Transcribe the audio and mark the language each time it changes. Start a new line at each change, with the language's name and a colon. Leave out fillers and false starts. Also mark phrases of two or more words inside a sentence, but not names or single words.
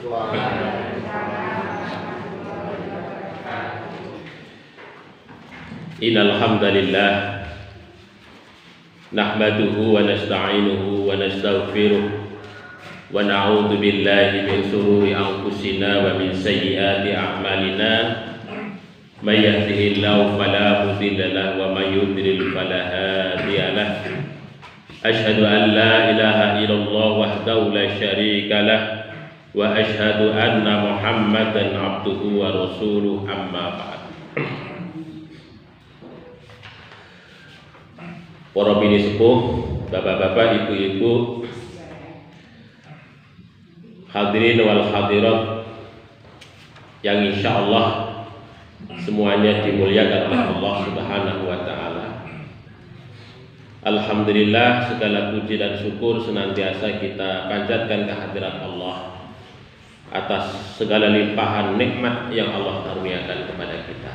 Arabic: إن الحمد لله نحمده ونستعينه ونستغفره ونعوذ بالله من شرور أنفسنا ومن سيئات أعمالنا من يهده الله فلا مضل له ومن يضلل فلا هادي له. أشهد أن لا إله إلا الله وحده لا شريك له وأشهد أن محمدا عبده ورسوله، أما بعد.
Indonesian: Para bini sepuh, bapak-bapak, ibu-ibu,
Arabic: الحاضرين والحاضرات
Indonesian: yang insyaallah semuanya dimuliakan oleh
Arabic: الله سبحانه وتعالى.
Indonesian: Alhamdulillah, segala puji dan syukur senantiasa kita panjatkan kehadirat Allah atas segala limpahan nikmat yang Allah karuniakan kepada kita.